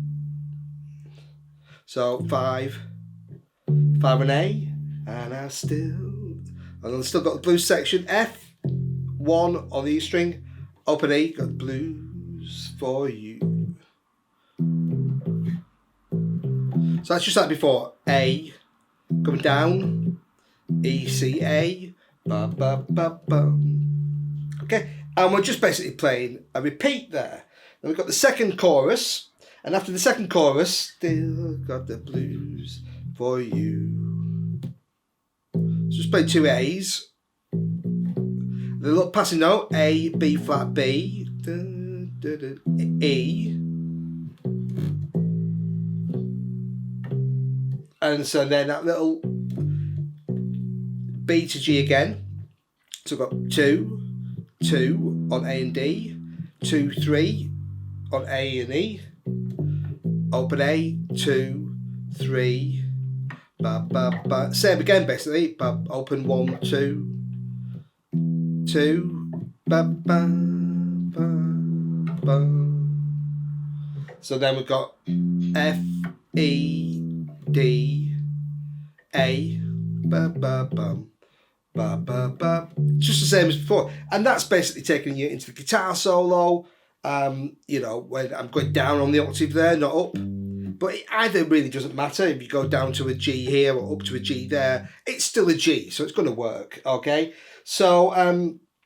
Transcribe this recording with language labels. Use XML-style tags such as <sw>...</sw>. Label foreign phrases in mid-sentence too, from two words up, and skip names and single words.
<en>So 5 on A, and I've still got the blues section. F, 1 on the E string, open E, got blues for you. So that's just like before. A, coming down, E, C, A, ba, ba, ba, ba. Okay, and we're just basically playing a repeat there. Then we've got the second chorus. And after the second chorus, still got the blues for you. So just play 2 A's. The little passing note, A, B flat, B, E. And so then that little B to G again. So we've got 2, 2 on A and D, 2, 3 on A and E. Open A, 2, 3, ba, ba, ba. Same again basically, ba, open 1, 2, 2, ba, ba, ba, ba. So then we've got F, E, D, A, ba, ba, bum, ba, ba, ba. Just the same as before. And that's basically taking you into the guitar solo. You know, when I'm going down on the octave there, not up. But it either really doesn't matter if you go down to a G here or up to a G there. It's still a G, so it's going to work, okay?</en>